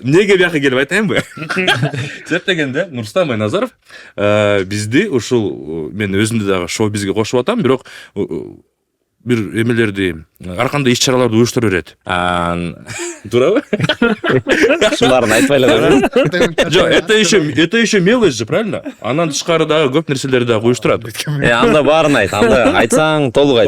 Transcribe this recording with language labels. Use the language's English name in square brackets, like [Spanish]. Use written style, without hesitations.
[Kyrgyz] Эмнеге бияка келип айтайынбы? Себеп дегенде Нурсултан Майназаров бизди ушул мен өзүмдү дагы шоу-бизге кошуп атам, бирок бир эмелерди, ар кандай иш-чараларды уюштура берет. Туурабы? Ушуларын айтпайлы койгон. Жок, [Russian] это еще мелочь же, правильно? [Kyrgyz] Анан тышкары дагы көп нерселерди дагы уюштурат. Анда баарын айт, анда айтсаң толук айт.